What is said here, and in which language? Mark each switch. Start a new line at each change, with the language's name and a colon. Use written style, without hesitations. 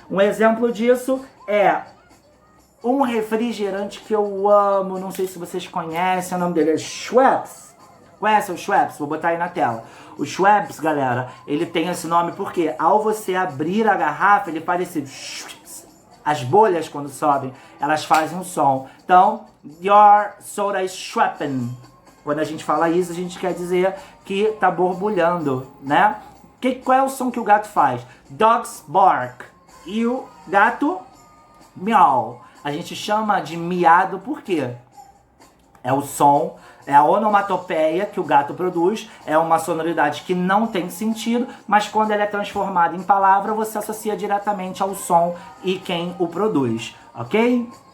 Portuguese: Um exemplo disso é um refrigerante que eu amo, não sei se vocês conhecem, o nome dele é Schweppes. Conhece o Schweppes? Vou botar aí na tela. O Schweppes, galera, ele tem esse nome porque ao você abrir a garrafa, ele faz esse... As bolhas, quando sobem, elas fazem um som. Então,
English: your soda is schwepping.
Portuguese: Quando a gente fala isso, a gente quer dizer que tá borbulhando, né? Qual é o som que o gato faz?
English: Dogs bark.
Portuguese: E o gato, meow. A gente chama de miado por quê? É o som, é a onomatopeia que o gato produz, é uma sonoridade que não tem sentido, mas quando ela é transformada em palavra, você associa diretamente ao som e quem o produz, ok?